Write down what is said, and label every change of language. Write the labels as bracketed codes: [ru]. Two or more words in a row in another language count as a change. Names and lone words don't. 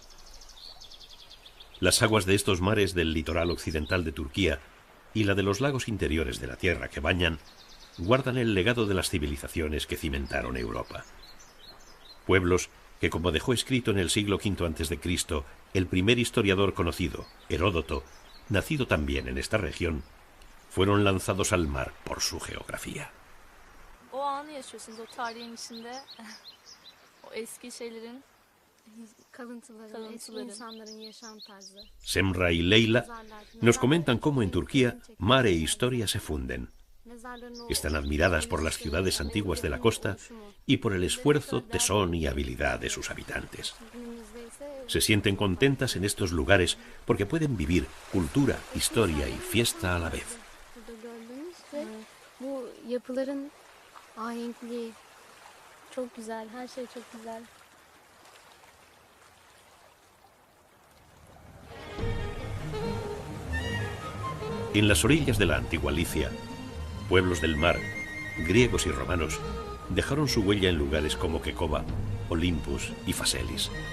[es] Las aguas de estos mares del litoral occidental de Turquía y la de los lagos interiores de la tierra que bañan guardan el legado de las civilizaciones que cimentaron Europa. Pueblos que, como dejó escrito en el siglo V a.C. el primer historiador conocido, Heródoto, nacido también en esta región, fueron lanzados al mar por su geografía. [tr] O anı yaşıyorsunuz, o tarihin içinde, o eski şeylerin kalıntıları, eski insanların yaşam tarzı. [es] Semra y Leila nos comentan cómo en Turquía mar e historia se funden. Están admiradas por las ciudades antiguas de la costa y por el esfuerzo, tesón y habilidad de sus habitantes. Se sienten contentas en estos lugares porque pueden vivir cultura, historia y fiesta a la vez. [tr] Bu yapıların ahenkliği çok güzel, her şey çok güzel. [es] En las orillas de la antigua Licia, pueblos del mar, griegos y romanos, dejaron su huella en lugares como Kekova, Olympus y Phaselis.